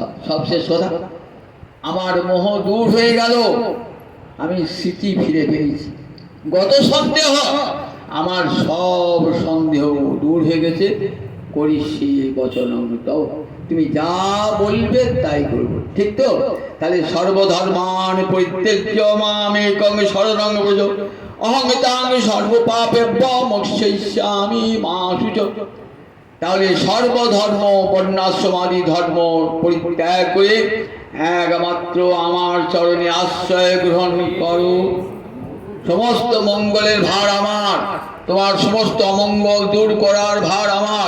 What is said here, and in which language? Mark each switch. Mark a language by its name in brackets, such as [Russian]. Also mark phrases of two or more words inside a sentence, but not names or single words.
[Bangla] সবশেষ কথা, আমার মোহ দূর হয়ে গেল, আমি স্মৃতি ফিরে পেয়েছি। গত সন্দেহ, আমার সব সন্দেহ দূর হয়ে গেছে। [Sanskrit] করিষ্যে বচনং তব, [Bangla] তুমি যা বলবে তাই করব, ঠিক তো? [Sanskrit] তাহলে সর্বধর্মান পরিত্যজ্য মামেকং শরণং ব্রজ অহং তাং সর্বপাপেভ্যো মোক্ষয়িষ্যামি মা শুচ। [Bangla] তাহলে সর্বধর্ম বর্ণাশ্রমাদি ধর্ম পরিত্যাগ করে একমাত্র আমার চরণে আশ্রয় গ্রহণ করো। সমস্ত মঙ্গলের ভার আমার, তোমার সমস্ত অমঙ্গল দূর করার ভার আমার।